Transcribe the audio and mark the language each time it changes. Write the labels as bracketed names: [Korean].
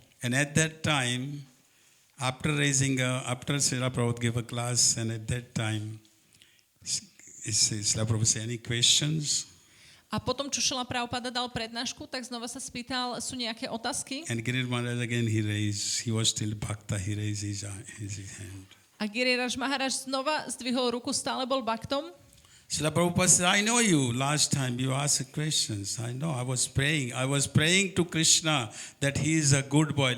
[English] and at that time, after Srila Prabhupada gave a class, and at that time, Srila Prabhupada said, any questions? [Slovak] a potom, čo Šrila Prabhupáda dal prednášku, tak znova sa spýtal, sú nejaké otázky? [English] And Giriraj Maharaj again, he was still Bhakta, he raised his hand. [Slovak] A Giriraj Maharaj znova zdvihol ruku, stále bol baktom. [English] Srila Prabhupada said, I know you. Last time you asked questions. I know. I was praying to Krishna that he is a good boy.